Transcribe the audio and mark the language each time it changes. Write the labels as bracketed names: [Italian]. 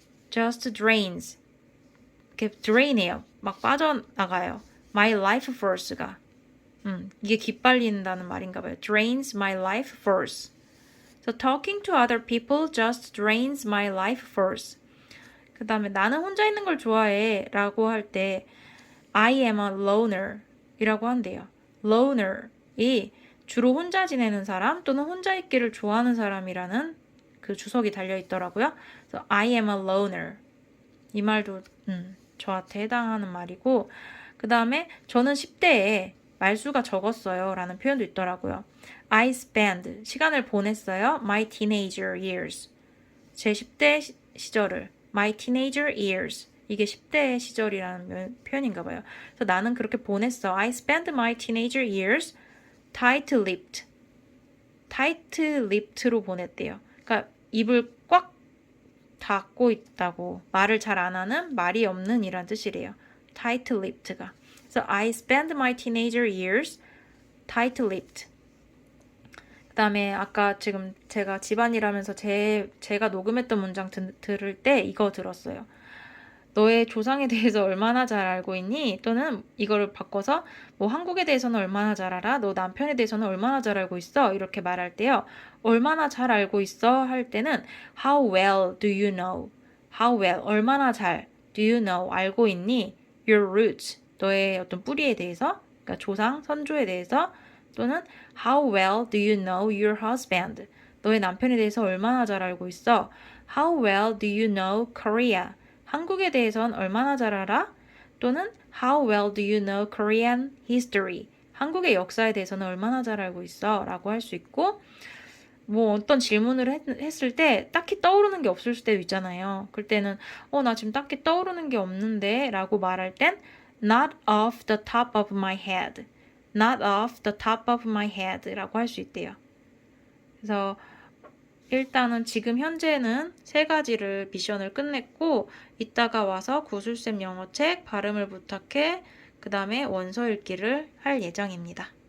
[English] just drains. [Korean] 이렇게 drain해요. 막 빠져나가요. [English] my life force [Korean] 가. 이게 기빨린다는 말인가 봐요. [English] drains my life force. So talking to other people just drains my life force. [Korean] 그 다음에 나는 혼자 있는 걸 좋아해 라고 할 때 [English] I am a loner [Korean] 이라고 한대요. loner이 주로 혼자 지내는 사람 또는 혼자 있기를 좋아하는 사람이라는 그 주석이 달려 있더라고요. [English] So I am a loner. [Korean] 이 말도 저한테 해당하는 말이고 그 다음에 저는 10대에 말수가 적었어요 라는 표현도 있더라고요. [English] I spend [Korean] 시간을 보냈어요. [English] My teenager years. [Korean] 제 10대 시절을 [English] My teenager years. [Korean] 이게 10대 시절이라는 표현인가 봐요. 그래서 나는 그렇게 보냈어. [English] I spent my teenager years tight-lipped. [Korean] tight-lipped로 보냈대요. 그러니까 입을 꽉 닫고 있다고 말을 잘 안 하는 말이 없는 이란 뜻이래요. tight-lipped가. 그래서 [English] I spent my teenager years tight-lipped. [Korean] 그 다음에 아까 지금 제가 집안일하면서 제가 녹음했던 문장 들을 때 이거 들었어요. 너의 조상에 대해서 얼마나 잘 알고 있니? 또는 이거를 바꿔서 뭐 한국에 대해서는 얼마나 잘 알아? 너 남편에 대해서는 얼마나 잘 알고 있어? 이렇게 말할 때요. 얼마나 잘 알고 있어? 할 때는 [English] How well do you know? How well, [Korean] 얼마나 잘 [English] do you know? [Korean] 알고 있니? [English] Your roots, [Korean] 너의 어떤 뿌리에 대해서, 그러니까 조상, 선조에 대해서 또는 [English] How well do you know your husband? [Korean] 너의 남편에 대해서 얼마나 잘 알고 있어? [English] How well do you know Korea? [Korean] 한국에 대해선 얼마나 잘 알아? 또는 [English] How well do you know Korean history? [Korean] 한국의 역사에 대해서는 얼마나 잘 알고 있어? 라고 할 수 있고 뭐 어떤 질문을 했을 때 딱히 떠오르는 게 없을 때도 있잖아요. 그럴 때는 나 지금 딱히 떠오르는 게 없는데 라고 말할 땐 [English] Not off the top of my head. Not off the top of my head [Korean] 라고 할 수 있대요. 그래서 일단은 지금 현재는 3가지를 미션을 끝냈고 이따가 와서 구술쌤 영어책 발음을 부탁해 그 다음에 원서 읽기를 할 예정입니다.